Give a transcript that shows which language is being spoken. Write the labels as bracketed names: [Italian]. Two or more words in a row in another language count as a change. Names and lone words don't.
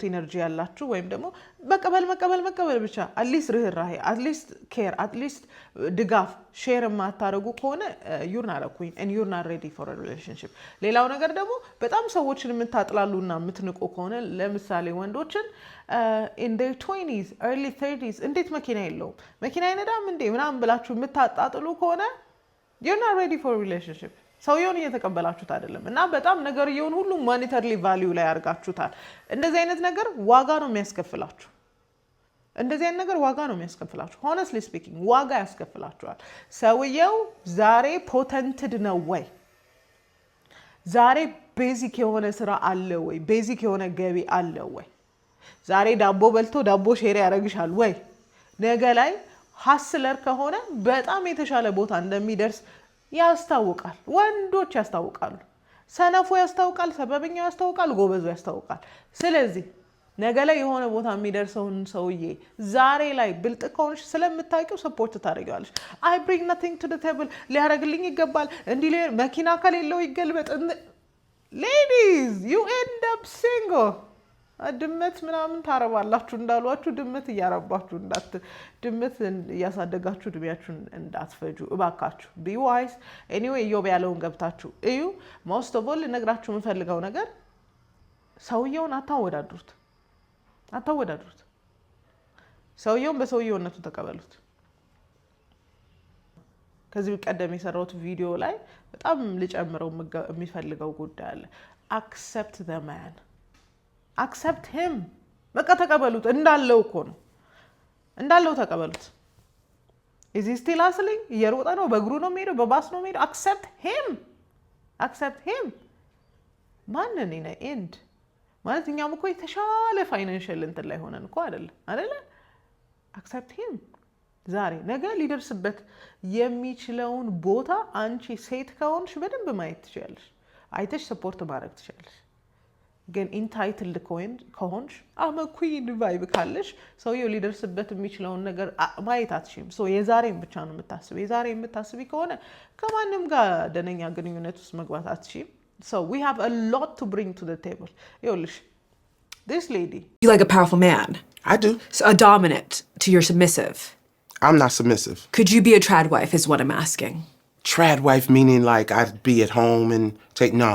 [Amharic] ኢነርጂ ያላችሁ ወይም ደግሞ መቀበል ብቻ አትሊስት ርህራሄ [English] at least care at least [Amharic] ድጋፍ ሼር የማታረጉ ከሆነ [English] you're not a queen and you're not ready for a relationship። [Amharic] ሌላው ነገር ደግሞ በጣም ሰዎችን የምታጥላሉና የምትንቁ ከሆነ ለምሳሌ ወንዶችን [English] in their 20s early 30s [Amharic] እንዴት መኪና የለውም መኪና አይነዳም እንዴ ምናምን ብላችሁ የምታጣጥሉ ከሆነ [English] you're not ready for a relationship። [Amharic] ሰውየውን እየተቀበላችሁት አይደለም እና በጣም ነገርየውን ሁሉ [English] monetarily value [Amharic] ላይ አድርጋችሁታል። እንደዚህ አይነት ነገር ዋጋ ነው የሚያስከፍላችሁ። [English] honestly speaking [Amharic] ዋጋ ያስከፍላችኋል። ሰውየው ዛሬ ፖተንትድ ነው ወይ? ዛሬ ቤዚክ የሆነ ስራ አለ ወይ? ቤዚክ የሆነ ገቢ አለ ወይ? ዛሬ ዳቦ በልቶ ዳቦ ሼር ያደርግሻል ወይ? ነገ ላይ ሀስለር ከሆነ በጣም የተሻለ ቦታ እንደሚደርስ ያስታውቃል። ወንዶች ያስታውቃሉ። ሰነፉ ያስታውቃል፣ ሰበበኛው ያስታውቃል፣ ጎበዙ ያስታውቃል። ስለዚህ ነገ ላይ የሆነ ቦታ የሚደርሰውን ሰውዬ ዛሬ ላይ ብልጥ ከሆንሽ ስለምታውቂው ሰፖርት ታደርጊዋለሽ። I [English] bring nothing to the table [Amharic] ሊያደርግልኝ ይገባል እንዲህ መኪና ከሌለው ይገልበጥ። [English] Ladies, you end up single። [Amharic] ድመት ምናምን ታረባላችሁ እንዳሏችሁ ድመት እያረባችሁ ድመት እያሳደጋችሁ እድሜያችሁን እንዳትፈጁ እባካችሁ። [English] be wise anyway [Amharic] ዮብ ያለውን ገብታችሁ እዩ። [English] most of all [Amharic] ልነግራችሁ የምፈልገው ነገር ሰውየውን አታወዳድሩት። ሰውየውን በሰውየውነቱ ተቀበሉት። ከዚህ ቀደም የሰራሁት ቪዲዮ ላይ በጣም ልጨምረው የሚፈልገው ጉዳይ አለ። [English] accept the man accept him [Amharic] በቃ ተቀበሉት። እንዳለው እኮ ነው እንዳለው ተቀበሉት። [English] is he still hustling [Amharic] እየሮጠ ነው በእግሩ ነው የሚሄደው በባስ ነው የሚሄደው [English] accept him [Amharic] ማንን ነው end ማለት እኛም እኮ የተሻለ ፋይናንሻል እንትን ላይ ሆነን እኮ አይደለ [English] accept him [Amharic] ዛሬ ነገ ሊደርስበት የሚችለውን ቦታ አንቺ ሴት ከሆንሽ በደንብ ማየት ትችላለሽ። አይተሽ ሰፖርት ማድረግ ትችላለሽ። ግን ኢንታይትልድ ከሆንሽ [English] I'm a queen vibe [Amharic] ካለሽ ሰውየው ሊደርስበት የሚችለውን ነገር ማየት አትችይም። የዛሬን ብቻ ነው የምታስበው። የዛሬ የምታስቢ ከሆነ ከማንም ጋር ደነኛ ግንኙነት ውስጥ መግባት አትችይም። [English] So we have a lot to bring to the table. ይኸውልሽ this lady. You like a powerful man? I do. So a dominant to your submissive? I'm not submissive. Could you be a trad wife is what I'm asking. Trad wife meaning like I'd be at home and no.